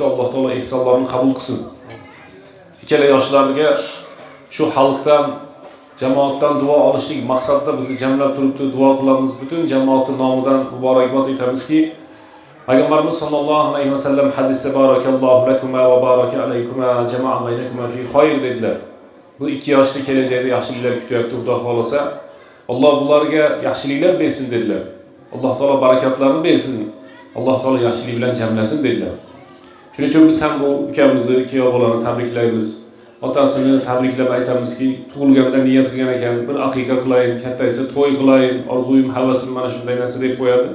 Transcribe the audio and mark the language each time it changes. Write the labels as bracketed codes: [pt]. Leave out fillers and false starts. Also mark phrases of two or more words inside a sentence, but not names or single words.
[uz] Alloh taolo ehsonlarni qabul qilsin. Ikkala yoshlarga shu xalqdan, jamoatdan duo olishlik maqsadida bizni jamlab turibdi. Duo qilamiz. Butun jamoatning nomidan muborakbod etamizki, Payg'ambarimiz [ar] صلى الله عليه وسلم [uz] hadisda [ar] بارك الله لكما وبارك عليكما وجمع بينكما في خير [uz] dedilar. Bu ikki yoshli kelajakda yaxshiliklar kutyapti, Xudo xolasa. Alloh ularga yaxshiliklar bersin dedilar. Alloh taolo barakatlarni bersin. Alloh taolo yaxshilik bilan jamlasin dedilar. Shuning uchun biz ham bu ukamizni, kuyov bolani tabriklaymiz. Otasini tabriklab aytamizki, tug'ilganda niyat qilgan ekan, bir aqiqa qilayin, kattaysa to'y qilayin, orzuyim, havasim mana shunday narsa deb qo'yadi.